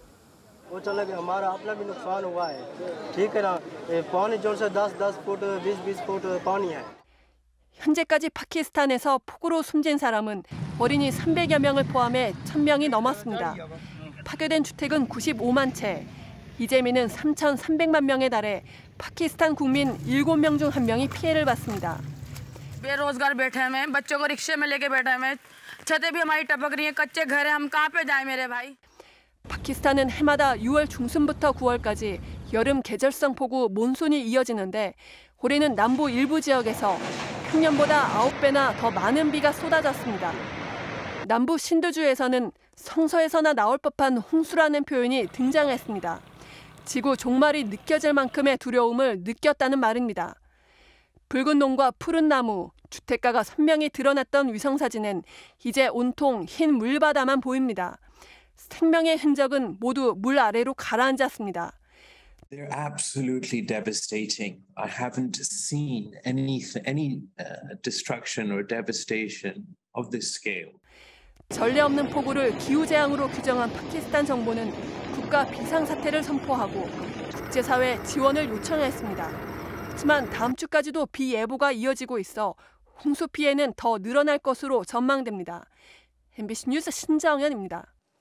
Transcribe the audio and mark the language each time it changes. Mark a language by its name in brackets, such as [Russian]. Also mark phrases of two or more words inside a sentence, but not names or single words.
[Korean] 현재까지 파키스탄에서 폭우로 숨진 사람은 어린이 300여 명을 포함해 1,000명이 넘었습니다. 파괴된 주택은 95만 채. 이재민은 3,300만 명에 달해 파키스탄 국민 7명 중 1명이 피해를 봤습니다. [Urdu] بے روزگار بیٹھے ہیں میں بچوں کو رکشے میں لیکے بیٹھا ہے میں چھتیں بھی ہماری ٹپک رہی ہیں کچے گھر ہیں ہم کہاں پہ جائیں میرے بھائی [Korean] 파키스탄은 해마다 6월 중순부터 9월까지 여름 계절성 폭우 몬순이 이어지는데 올해는 남부 일부 지역에서 평년보다 9배나 더 많은 비가 쏟아졌습니다. 남부 신드주에서는 성서에서나 나올 법한 홍수라는 표현이 등장했습니다. 지구 종말이 느껴질 만큼의 두려움을 느꼈다는 말입니다. 붉은 논과 푸른 나무, 주택가가 선명히 드러났던 위성사진엔 이제 온통 흰 물바다만 보입니다. 생명의 흔적은 모두 물 아래로 가라앉았습니다. [English] They're absolutely devastating. I haven't seen any destruction or devastation of this scale. [Korean] 전례 없는 폭우를 기후재앙으로 규정한 파키스탄 정부는 국가 비상사태를 선포하고 국제사회 지원을 요청했습니다. 하지만 다음 주까지도 비 예보가 이어지고 있어 홍수 피해는 더 늘어날 것으로 전망됩니다. MBC 뉴스 신정현입니다.